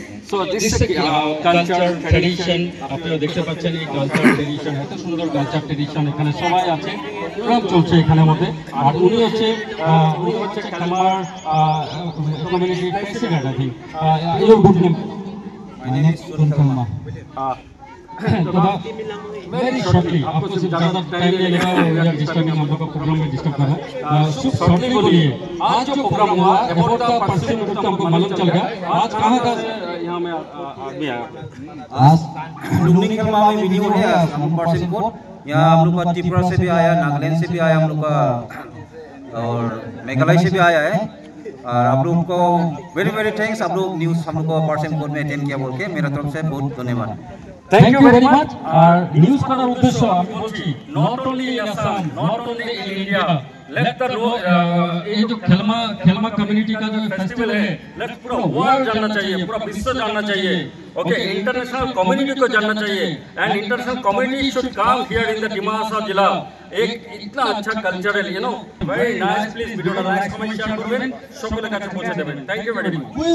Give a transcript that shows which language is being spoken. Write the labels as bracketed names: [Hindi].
[English] So this is culture tradition। [Bangla] আপনারা দেখতে পাচ্ছেন এই কালচার ট্রেডিশন, এত সুন্দর কালচার ট্রেডিশন। এখানে সবাই আছে, প্রোগ্রাম চলছে এখানের মধ্যে। আর উনি হচ্ছে খেলমার community president. [English] I think your good name. My name is Surun Khelma. [Hindi] Very shortly, आपको सिर्फ ज़्यादा टाइम नहीं लेगा, [English] we are disturbing, [Hindi] हम लोग का प्रोग्राम में डिस्टर्ब कर रहा है। शॉर्टली बोलिए, आज जो प्रोग्राम हुआ अबाउट द पर्सन तो हमको मालूम चल गया। आज कहाँ का यहाँ में आदमी आया? आज लुम्बिनी खेलमा में मीटिंग हो गया हम पर्सन कोड। यहाँ हम लोग का त्रिपुरा से भी आया, नागालैंड से भी आया, हम लोग का और मेघालय से भी आया है। और आप लोग को वेरी वेरी थैंक्स, आप लोग न्यूज़ हम लोग को पर्सन कोड में अटेंड किया बोल के मेरा तरफ से बहुत धन्यवाद। [English] Thank you very much. [Hindi] और न्यूज़ का उद्देश्य [Bangla] আমি বলছি, [English] not only in Assam, not only in India, [Hindi] let the ये जो खेलमा कम्युनिटी का जो फेस्टिवल है, लेट पूरा वर्ल्ड जानना चाहिए, पूरा विश्व जानना चाहिए। ओके, इंटरनेशनल कम्युनिटी को जानना चाहिए and international community [English] Should come here in the Dima Hasao जिला। [Hindi] एक इतना अच्छा cultural, [English] You know, very nice. [Bangla] Please वीडियोটা like comment share করবেন, সকলের কাছে পৌঁছে দেবেন। Thank you very much.